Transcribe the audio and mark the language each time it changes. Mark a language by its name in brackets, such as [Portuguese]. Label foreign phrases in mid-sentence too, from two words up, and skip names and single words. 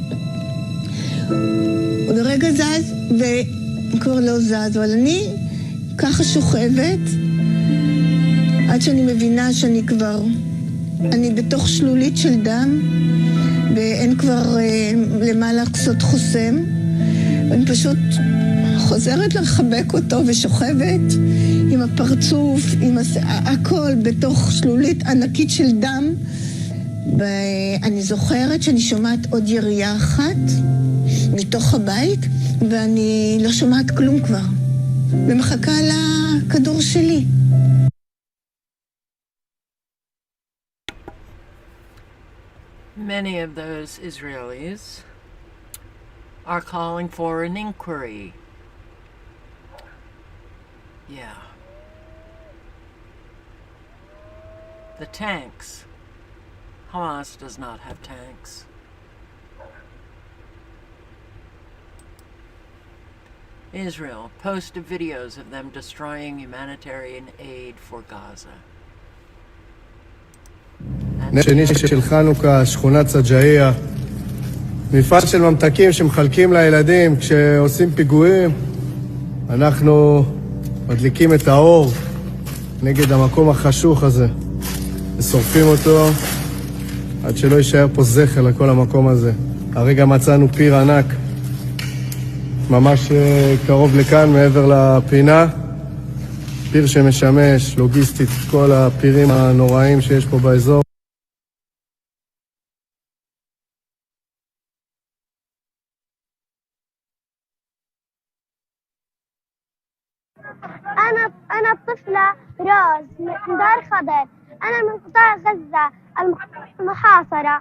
[Hebrew] עוד רגע זז, וכבר לא זז, אבל אני ככה שוכבת, עד שאני מבינה שאני בתוך שלולית של דם, ואין כבר למה לעשות חוסם, ואני פשוט חוזרת לחבק אותו ושוכבת עם הפרצוף, עם הכל בתוך שלולית ענקית של דם. ואני זוכרת שאני שומעת עוד ירייה אחת מתוך הבית, ואני לא שומעת כלום כבר, ומחכה לכדור שלי. [English] Many of those Israelis are calling for an inquiry. Yeah. The tanks. Hamas does not have tanks. Israel posted videos of them destroying humanitarian aid for Gaza. [Hebrew] שני של חנוכה, שכונת סג'איה, מפעל של ממתקים שמחלקים לילדים כשעושים פיגועים. אנחנו מדליקים את האור נגד המקום החשוך הזה ושורפים אותו עד שלא יישאר פה זכר לכל המקום הזה. הרגע מצאנו פיר ענק ממש קרוב לכאן מעבר לפינה, פיר שמשמש לוגיסטית כל הפירים הנוראים שיש פה באזור. [Arabic] أنا الطفلة روز من دار خضر. أنا من قطاع غزة المحاصرة.